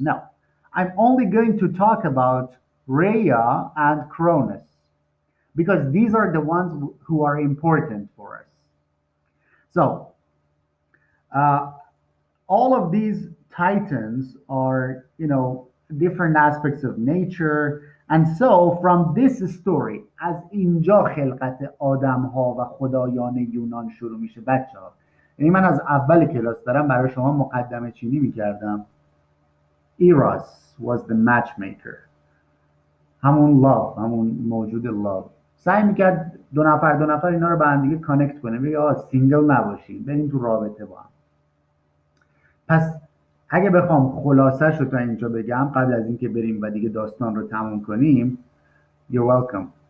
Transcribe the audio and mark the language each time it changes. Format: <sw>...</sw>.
<en>No, I'm only going to talk about Rhea and Cronus, because these are the ones who are important for us. So, uh, all of these titans are, different aspects of nature. And so from this story</en> <fa>از اینجا خلقت آدم ها و خدایان یونان شروع میشه بچه ها. یعنی من از اول کلاس دارم برای شما مقدمه چینی میکردم.</fa> <en>Eros was the matchmaker.</en> <fa>همون love، همون موجود love سعی میکرد دو نفر اینا رو به هم دیگه کانکت کنه، بگه آقا سینگل نباشین، بریم تو رابطه با هم. پس اگه بخوام خلاصش رو تا اینجا بگم قبل از اینکه بریم و دیگه داستان رو تموم کنیم،</fa> <en>you're welcome.</en>